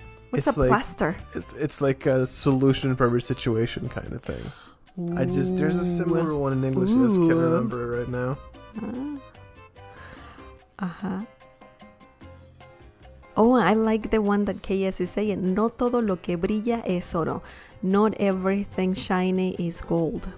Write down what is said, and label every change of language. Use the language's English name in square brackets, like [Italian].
[English] What's a like, plaster? It's like a solution for every situation kind of thing. There's a similar one in English. I just can't remember it right now. Oh, I like the one that KS is saying. [Spanish] No todo lo que brilla es oro. [English] Not everything shiny is gold.